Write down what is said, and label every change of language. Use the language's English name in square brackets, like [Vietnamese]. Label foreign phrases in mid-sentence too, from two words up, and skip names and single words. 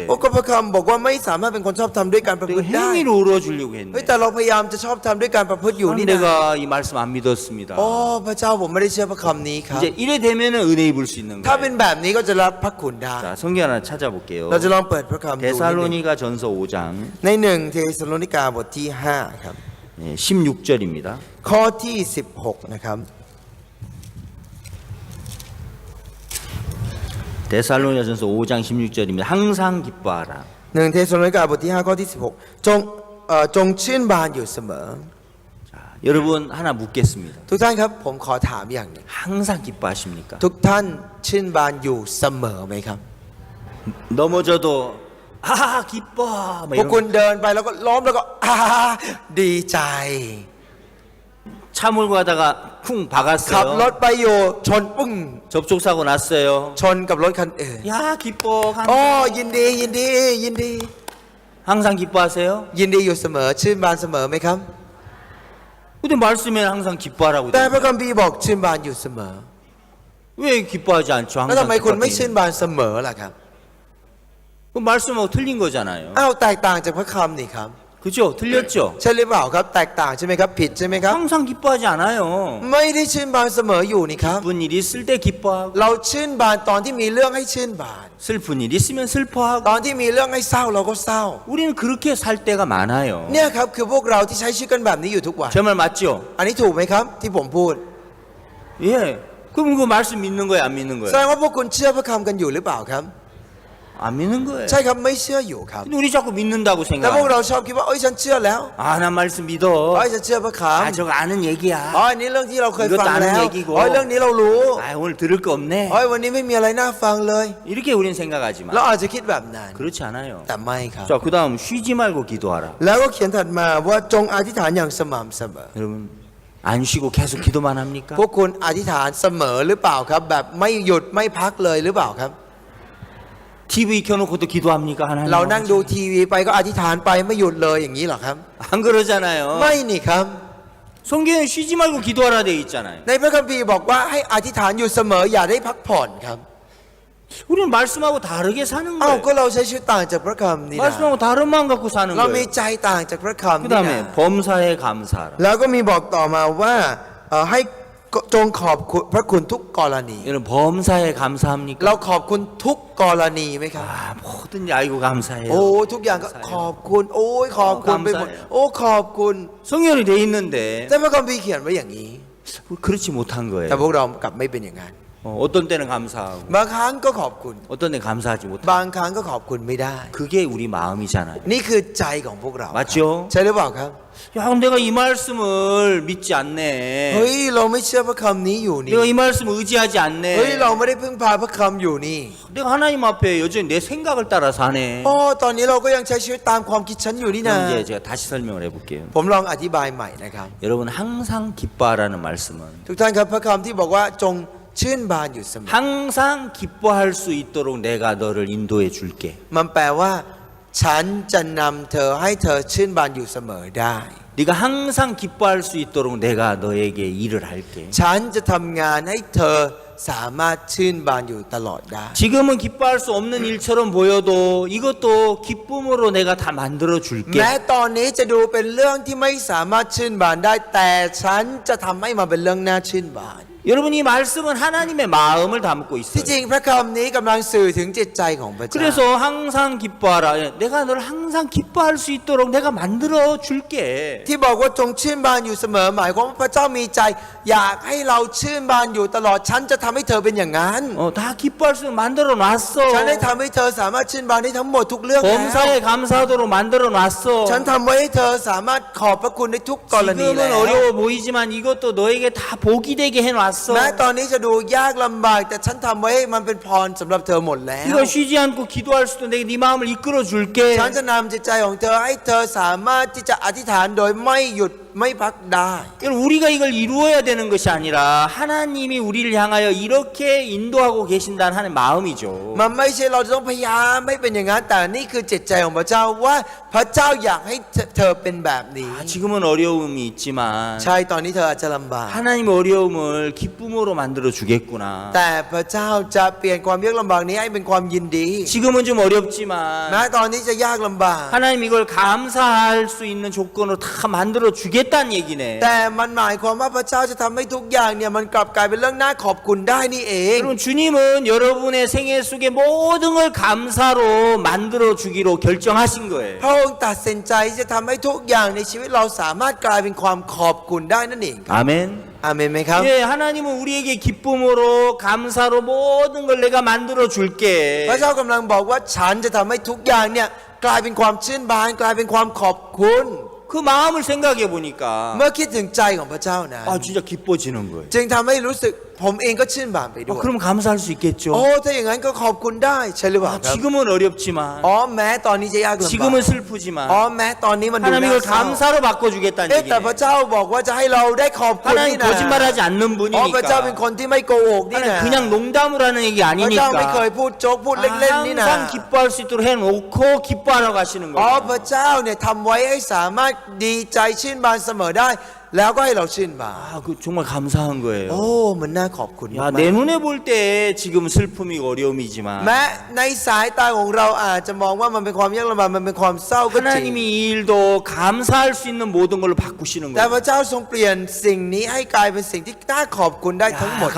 [Thai] โอ้ก็พระคำบอกว่าไม่สามารถเป็นคนชอบทำด้วยการประพฤ [Korean] 내가 [Thai] ติได้ [Korean] 행위로 의로워지려고 [Thai] เฮ้ย [Korean] 했네. [Thai] แต่เราพยายามจะชอบทำด้วยการประพฤติอยู่นี่ [Korean] 하나님 [Thai] นะ [Korean] 내가 이 말씀 안 믿었습니다. [Thai] โอ้พระเจ้าผมไม่ได้เชื่อพระคำนี้ครับ [Korean] 이제 이래 되면은 은혜 입을 수 있는 [Thai] ถ้าเป็น [Korean] 거예요. [Thai] แบบนี้ก็จะรับพระคุณได้ [Korean] 자, 성경 하나 찾아볼게요. [Thai] เราจะลองเปิดพระคำดูนิดนึง [Korean] 데살로니가 전서 5장 [Thai] ในหนึ่งเทสโลนิกาบทที่5ครับ [Korean] 16절입니다. [Thai] ข้อที่16นะครับ [Korean] 데살로니가 전서 5장 16절입니다. 항상 기뻐하라. [Thai] หนึ่งเทสโลนิกาบทที่5ข้อที่16จงชื่นบานอยู่เสมอ [Korean] 자, 여러분 하나 묻겠습니다. [Thai] ทุกท่านครับผมขอถามอย่างหนึ่ง [Korean] 항상 기뻐하십니까? [Thai] ทุกท่านชื่นบานอยู่เสมอไหมครับ [Korean] 넘어져도 아 기뻐. 막 [Thai] พวก [Korean] 이런 [Thai] คุณเดินไปแล้วก็ล้มแล้วก็ดีใจ [Korean] 차 몰고 가다가 쿵 [Thai] ขับร [Korean] 박았어요. [Thai] ถไปอยู่ชนปึ้ง [Korean] 접촉 사고 났어요. [Thai] ชนกับรถคันอื่น [Korean] 야 기뻐. [Thai] โอ้ [Korean] 항상, [Thai] ยินดียินดียินดี [Korean] 항상 기뻐하세요? [Thai] ยินดีอยู่เสมอชื่นบานเสมอไหมครับ [Korean] 근데 말씀에 항상 기뻐하라고 [Thai] แต่ [Korean] 돼 [Thai] พระ [Korean] 있어요. [Thai] คัมภีร์บอกชื่นบานอยู่เสมอ [Korean] 왜 기뻐하지 않죠? [Thai] แล้วทำ [Korean] 항상 [Thai] ไมคุณไม่ [Korean] 기뻐하지. [Thai] ชื่นบานเสมอล่ะครับ [Korean] 그 말씀하고 틀린 거잖아요. [Thai] อ้าวแตกต่างจากพระคำนี่ครับ [Korean] 그죠? 틀렸죠? [Thai] ใช่หรือเปล่าครับแตกต่างใช่ไหมครับผิดใช่ไหมครับ [Korean] 항상 기뻐하지 않아요. [Thai] ไม่ได้ชื่นบานเสมออยู่นี่ครับ [Korean] 기쁜 일 있을 때 기뻐하고 [Thai] เราชื่นบานตอนที่มีเรื่องให้ชื่นบาน [Korean] 슬픈 일 있으면 슬퍼하고 [Thai] ตอนที่มีเรื่องให้เศร้าเราก็เศร้า [Korean] 우리는 그렇게 살 때가 많아요. [Thai] เนี่ยครับคือพวกเราที่ใช้ชีวิตกันแบบนี้อยู่ทุกวัน [Korean] 제 말 맞죠? [Thai] อันนี้ถูกไหมครับที่ผมพูด [Korean] 예. 그럼 그 말씀 믿는 거예요, 안 믿는 [Thai] แสด [Korean] 거예요? [Thai] งว่าพวกคุณเชื่อพระคำกันอยู่หรือเปล่าครับ [Korean] 안 믿는 거예요. [Thai] ใช่ครับไม่เชื่ออยู่ครับ [Korean] 근데 우리 자꾸 믿는다고 [Thai] แต่พวก [Korean] 생각해요. [Thai] เราชอบคิดว่าเอ้ยฉันเชื่อแล้ว [Korean] 아, 난 말씀 믿어. [Thai] เอ้ยฉันเชื่อพระค [Korean] 아, 저거 아는 [Thai] ำ [Korean] 얘기야. [Thai] อ๋ออันนี้เรื่องที่เราเคย [Korean] 이것도 [Thai] ฟังแล้ว [Korean] 아는 얘기고. [Thai] อ๋อเรื่องนี้เรารู้ [Korean] 아, 오늘 들을 거 없네. [Thai] อ๋อวันนี้ไม่มีอะไรน่าฟังเลย [Korean] 이렇게 우리는 생각하지만 [Thai] เราอาจจะคิดแบบนั้น [Korean] 그렇지 않아요. [Thai] แต่ไม่ครับ [Korean] 자, 그다음 쉬지 말고 기도하라. [Thai] แล้วก็เขียนถัดมาว่าจงอธิษฐานอย่างสม่ำเสมอ [Korean] 여러분 안 쉬고 계속 기도만 합니까? [Thai] พวกคุณอธิษฐานเสมอหรือเปล่าครับ แบบไม่หยุดไม่พักเลยหรือเปล่าครับ [Korean] TV 켜놓고도 기도합니까? 하나님. [Thai] เรานั่งดูทีวีไปก็อธิษฐานไปไม่หยุดเลยอย่างนี้เหรอครับ [Korean] 안 그러잖아요. [Thai] ไม่นี่ครับ [Korean] 성경에 쉬지 말고 기도하라 돼 있잖아요. [Thai] ในพระคัมภีร์บอกว่าให้อธิษฐานอยู่เสมออย่าได้พักผ่อนครับ [Korean] 우리는 말씀하고 다르게 사는 [Thai] เอ้า [Korean] 거예요. [Thai] ก็เราใช้ชีวิตต่างจากพระคำนี่นะ [Korean] 말씀하고 다른 마음 갖고 사는 [Thai] เรามี [Korean] 거예요. [Thai] ใจต่างจากพระคำนี่นะ [Korean] 그다음에 범사에 감사하라. [Thai] แล้วก็มีบอกต่อมาว่าให้จงขอบคุณพระคุณทุกกรณี [Korean] 여러분 범사에 감사합니까? [Thai] เราขอบคุณทุกกรณีไหมครับ [Korean] 아, 뭐든지 아이고 감사해요. [Thai] โอ้ทุกอย่างก็ขอบคุณ โอ้ยขอบคุณไปหมด โอ้ขอบคุณ [Korean] 성경이 돼 있는데 [Thai] แต่พระคัมภีร์เขียนไว้อย่างนี้ [Korean] 그렇지 못한 [Thai] แต่ [Korean] 거예요. [Thai] พวกเรากลับไม่เป็นอย่างนั้น [Korean] 어떤 때는 감사하고 [Thai] บางครั้งก็ขอบคุณ [Korean] 어떤 때는 감사하지 못하고 [Thai] บางครั้งก็ขอบคุณไม่ได้ [Korean] 그게 우리 마음이잖아요. [Thai] นี่คือใจของพวกเรา [Korean] 맞죠? [Thai] ใช่หรือเปล่าครับ [Korean] 야, 내가 이 말씀을 믿지 않네. [Thai] เฮ้ยเราไม่เชื่อพระคำนี้อยู่นี่ [Korean] 내가 이 말씀 의지하지 [Thai] เฮ้ย [Korean] 않네. [Thai] เราไม่ได้พึ่งพาพระคำอยู่นี่ [Korean] 내가 하나님 앞에 여전히 내 생각을 따라 사네. [Thai] อ๋อตอนนี้เราก็ยังใช้ชีวิตตามความคิดฉันอยู่นี่นะ [Korean] 그럼 이제 제가 다시 설명을 해볼게요. [Thai] ผมลองอธิบายใหม่นะครับ [Korean] 여러분 항상 기뻐하라는 말씀은 [Thai] ทุกท่านครับพระคำที่บอกว่าจงชื่นบานอยู่เสมอ [Korean] 항상 기뻐할 수 있도록 내가 너를 인도해 줄게. [Thai] มันแปลว่า ฉันจะนำเธอให้เธอชื่นบานอยู่เสมอได้ [Korean] 네가 항상 기뻐할 수 있도록 내가 너에게 일을 할게. [Thai] ฉันจะทำงานให้เธอสามารถชื่นบานอยู่ตลอดได้ [Korean] 지금은 기뻐할 수 없는 일처럼 보여도 이것도 기쁨으로 내가 다 만들어 [Thai] แม้ [Korean] 줄게. [Thai] ตอนนี้จะดูเป็นเรื่องที่ไม่สามารถชื่นบานได้ แต่ฉันจะทำให้มันเป็นเรื่องน่าชื่นบาน [Korean] 여러분 이 말씀은 하나님의 마음을 담고 [Thai] ที่จริ [Korean] 있어요. [Thai] งพระคำนี้กำลังสื่อถึงจิตใจของพระเจ้า [Korean] 그래서 항상 기뻐하라. 내가 널 항상 기뻐할 수 있도록 내가 만들어 줄게. [Thai] ที่บอกว่าจงชื่นบานอยู่เสมอหมายความว่าพระเจ้ามีใจ อยากให้เราชื่นบานอยู่ตลอด ฉันจะทำให้เธอเป็นอย่างนั้น [Korean] 다 기뻐할 수 있도록 만들어 놨어. [Thai] ฉันได้ทำให้เธอสามารถชื่นบานได้ทั้งหมดทุกเรื่องแล้ว [Korean] 범사에 감사하도록 만들어 놨어. [Thai] ฉันทำไว้ให้เธอสามารถขอบพระคุณในทุกกรณีแล้ [Korean] 지금은 [Thai] ว [Korean] 어려워 보이지만 이것도 너에게 다 복이 되게 해놨어. [Thai] แม้ตอนนี้จะดูยากลำบากแต่ฉันทำไว้ให้มันเป็นพรสำหรับเธอหมดแล้ว [Korean] 네가 쉬지 않고 기도할 수도 내가 네 마음을 이끌어 줄게. [Thai] ฉันจะนำจิตใจของเธอให้เธอสามารถที่จะอธิษฐานโดยไม่หยุดไม่พักได้ [Korean] 우리가 이걸 이루어야 되는 것이 아니라 하나님이 우리를 향하여 이렇게 인도하고 계신다는 하나님의 마음이죠. [Thai] มันไม่ใช่เราจะต้องพยายามไม่เป็นอย่างนั้นแต่นี่คือจิตใจของพระเจ้าว่าพระเจ้าอยากให้เธอเป็นแบบนี้ [Korean] 지금은 어려움이 있지만 [Thai] ใช่ตอนนี้เธออาจจะลำบาก [Korean] 하나님 어려움을 기쁨으로 만들어 주겠구나. [Thai] แต่พระเจ้าจะเปลี่ยนความยากลำบากนี้ให้เป็นความยินดี [Korean] 지금은 좀 어렵지만 [Thai] แม้ตอนนี้จะยากลำบาก [Korean] 하나님 이걸 감사할 수 있는 조건으로 다 만들어 주겠다는 얘기네. [Thai] แต่มันหมายความว่าพระเจ้าจะทำให้ทุกอย่างเนี่ยมันกลับกลายเป็นเรื่องน่าขอบคุณได้นี่เอง [Korean] 여러분 주님은 여러분의 생애 속에 모든 걸 감사로 만들어 주기로 결정하신 거예요. [Thai] พระองค์ตัดสินใจจะทำให้ทุกอย่างในชีวิตเราสามารถกลายเป็นความขอบคุณได้นั่นเอง [Korean] 아멘. [Thai] อาเมนไหมครับ [Korean] 예, 하나님은 우리에게 기쁨으로 감사로 모든 걸 내가 만들어 줄게. [Thai] พระเจ้ากำลังบอกว่าฉันจะทำให้ทุกอย่างเนี่ยกลายเป็นความชื่นบานกลายเป็นความขอบคุณ [Korean] 그 마음을 생각해 보니까 [Thai] เมื่อคิดถึงใจของพระเจ้านะ [Korean] 아 진짜 기뻐지는 거예요. [Thai] จึงทำให้รู้สึกผมเองก็ชื่นบานไปด้วย [Korean] 그럼 감사할 수 있겠죠. [Thai] โอ้ถ้าอย่างนั้นก็ขอบคุณได้ใช่หรือเปล่าครับ [Korean] 지금은 어렵지만 [Thai] อ๋อแม้ตอนนี้จะยากลำบาก [Korean] 지금은 슬프지만 [Thai] อ๋อแม้ตอนนี้มันดู [Korean] 하나님 [Thai] น่า [Korean] 이걸 [Thai] เศร้า [Korean] 감사로 바꿔주겠다는 [Thai] แต่พระ [Korean] 얘기예요. [Thai] เจ้าบอกว่าจะให้เราได้ขอบคุณ [Korean] 하나님 [Thai] นี่นะ [Korean] 거짓말하지 않는 [Thai] อ๋อพระเจ้าเป็น [Korean] 분이니까 [Thai] คนที่ไม่โกหกนี่ [Korean] 하나님 [Thai] นะ [Korean] 그냥 농담으로 하는 얘기 [Thai] พระเจ้าไม่เคย [Korean] 아니니까 [Thai] พูดโจ๊กพูดเล่นๆนี่นะ [Korean] 항상 기뻐할 수 있도록 해놓고 기뻐하러 가시는 [Thai] อ๋อ [Korean] 거예요. [Thai] พระเจ้าเนี่ยทำไว้ให้สามารถดีใจชื่นบานเสมอได้แล้วก็ให้เราชื่นบาน [Korean] 그 정말 감사한 거예요. [Thai] โอ้มันน่าขอบคุณ [Korean] 야, [Thai] มาก [Korean] 내 눈에 볼 때 지금 슬픔이고 어려움이지만 [Thai] แม้ในสายตาของเราอาจจะมองว่ามันเป็นความยากลำบากมันเป็นความเศร้าก็จริง [Korean] 하나님이 이 일도 감사할 수 있는 모든 걸로 바꾸시는 [Thai] แต่ [Korean] 거예요. [Thai] พระเจ้าทรงเปลี่ยนสิ่งนี้ให้กลายเป็นสิ่งที่น่าขอบคุณได้ทั้งหมด